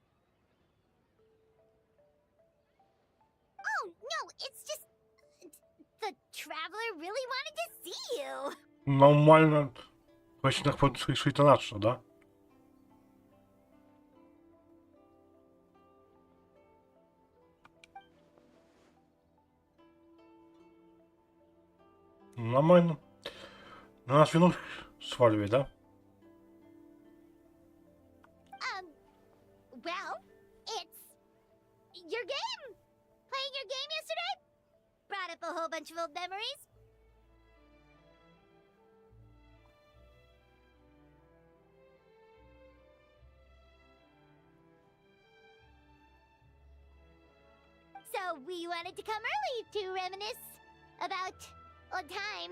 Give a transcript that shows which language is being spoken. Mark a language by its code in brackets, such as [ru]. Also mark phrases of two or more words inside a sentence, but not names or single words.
[en] Oh, no, it's just... The Traveler really wanted to see you! [ru] Нормально. [pl] Właśnie tak podszli to nasze, [ru] да? Нормально. На нас вину сваливай, да? [en] Well, it's... your game! Playing your game yesterday? Brought up a whole bunch of old memories. So we wanted to come early to reminisce about old times.